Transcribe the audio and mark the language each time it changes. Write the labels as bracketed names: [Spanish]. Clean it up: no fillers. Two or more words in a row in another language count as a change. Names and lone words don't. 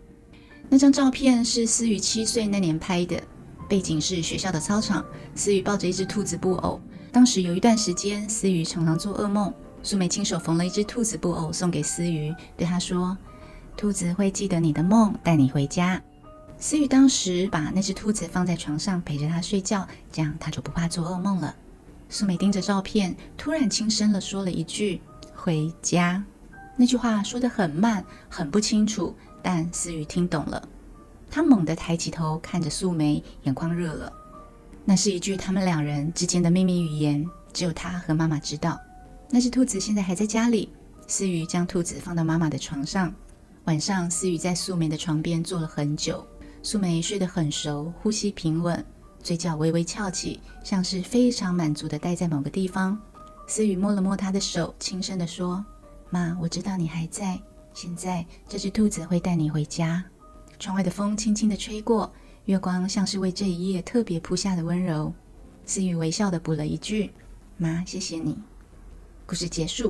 [Chinese] 那張照片是思雨7歲那年拍的，背景是學校的操場，思雨抱着一隻兔子布偶。當時有一段時間，思雨常常做噩夢。素梅親手縫了一隻兔子布偶送給思雨，對她說，兔子會記得你的夢，帶你回家。思雨當時把那隻兔子放在床上陪着她睡覺，這樣她就不怕做噩夢了。素梅盯着照片，突然輕聲地說了一句，回家。那句話說得很慢，很不清楚，但思雨聽懂了。她猛地抬起頭看着素梅，眼眶熱了。那是一句他們兩人之間的秘密語言，只有她和媽媽知道。那隻兔子現在還在家裡。思雨將兔子放到媽媽的床上。晚上，思雨在素梅的床邊坐了很久。素梅睡得很熟，呼吸平穩，嘴角微微翹起，像是非常滿足地待在某個地方。思雨摸了摸她的手，輕聲地說，媽，我知道你還在，現在這隻兔子會帶你回家。窗外的風輕輕地吹過，月光像是為這一夜特別鋪下的溫柔。思雨微笑地補了一句，媽，謝謝你。故事結束。